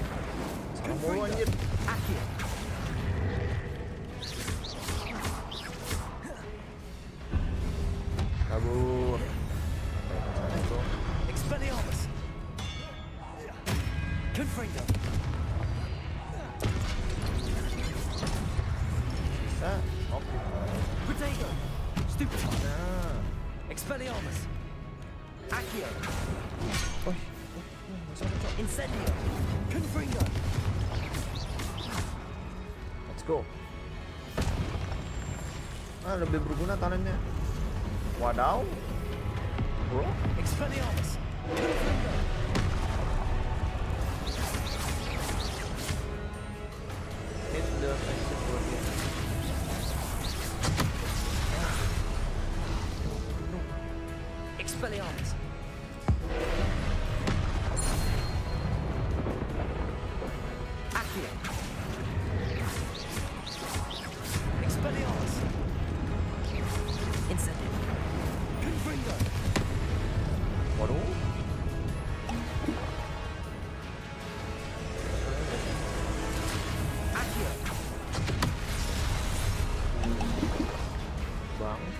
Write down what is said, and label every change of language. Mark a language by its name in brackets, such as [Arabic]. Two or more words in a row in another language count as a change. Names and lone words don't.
[Indonesian] Confringo. Accio. Kabur. Expelliarmus. Confringo. Bisa. Oke. Protego. Stupid. Nah. Expelliarmus. Accio. Masuk. Incendio. Confringo. [English] Let's go. [Indonesian] Lebih berguna talentnya. Wadaw. Bro. Expelliarmus. Confringo. [English] Hit the exit button. [Indonesian] Expelliarmus. Accio. Expelliarmus. Incendio. Confringo. Waduh. Accio. Bang.